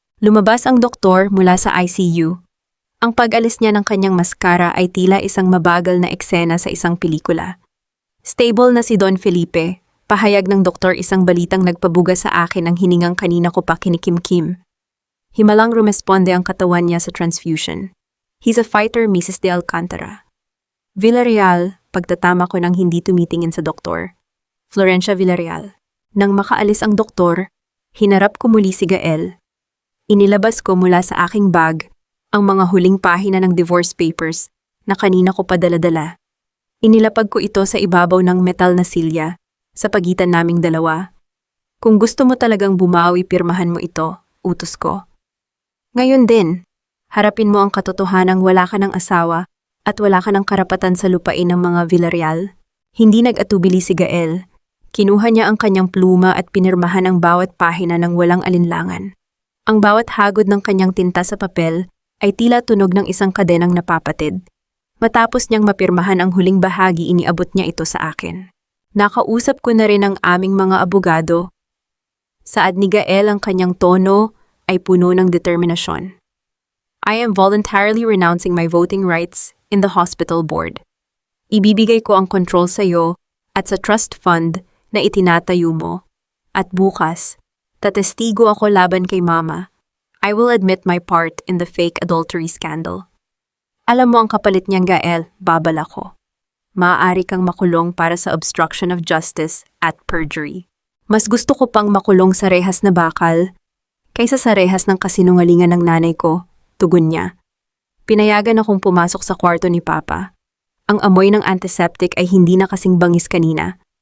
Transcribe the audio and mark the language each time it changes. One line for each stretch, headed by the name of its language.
Filipino: Lumabas ang doktor mula sa ICU. Ang pag-alis niya ng kanyang maskara ay tila isang mabagal na eksena sa isang pelikula. Stable na si Don Felipe, pahayag ng doktor, isang balitang nagpabuga sa akin ng hiningang kanina ko pa kinikimkim. Himalang rumesponde ang katawan niya sa transfusion.
English: He's a fighter, Mrs. de Alcantara.
Filipino: Villarreal, pagtatama ko ng hindi tumitingin sa doktor. Florencia Villarreal. Nang makaalis ang doktor, hinarap ko muli si Gael. Inilabas ko mula sa aking bag ang mga huling pahina ng divorce papers na kanina ko pa dala-dala. Inilapag ko ito sa ibabaw ng metal na silya sa pagitan naming dalawa. Kung gusto mo talagang bumawi, pirmahan mo ito, utos ko. Ngayon din, harapin mo ang katotohanang wala ka ng asawa at wala ka ng karapatan sa lupain ng mga Villarreal. Hindi nag-atubili si Gael. Kinuha niya ang kanyang pluma at pinirmahan ang bawat pahina ng walang alinlangan. Ang bawat hagod ng kanyang tinta sa papel ay tila tunog ng isang kadenang napapatid. Matapos niyang mapirmahan ang huling bahagi, iniabot niya ito sa akin. Nakausap ko na rin ang aming mga abogado. Saad ni Gael, ang kanyang tono ay puno ng determinasyon.
English: I am voluntarily renouncing my voting rights in the hospital board.
Filipino: Ibibigay ko ang control sa iyo at sa trust fund na itinatayo mo. At bukas, tatestigo ako laban kay Mama.
English: I will admit my part in the fake adultery scandal.
Filipino: Alam mo ang kapalit niyan, Gael, babala ko. Maaari kang makulong para sa obstruction of justice at perjury. Mas gusto ko pang makulong sa rehas na bakal kaysa sa rehas ng kasinungalingan ng nanay ko, tugon niya. Pinayagan akong pumasok sa kwarto ni Papa. Ang amoy ng antiseptic ay hindi na kasing bangis kanina.